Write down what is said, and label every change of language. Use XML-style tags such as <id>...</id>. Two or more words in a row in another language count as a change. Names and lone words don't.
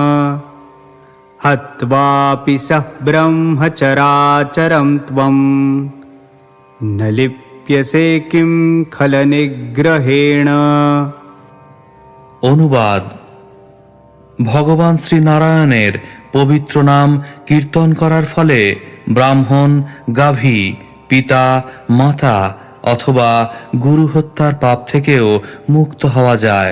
<sa>हत्वापि सः ब्रह्मचराचरं त्वम् न लिप्यसे किं खलनिग्रहेण।</sa> <bn>অনুবাদ। ভগবান শ্রী নারায়ণের পবিত্র নাম কীর্তন করার ফলে ব্রাহ্মণ, গাভী, পিতা, মাতা অথবা গুরু হত্যার পাপ থেকেও মুক্ত হওয়া যায়।</bn>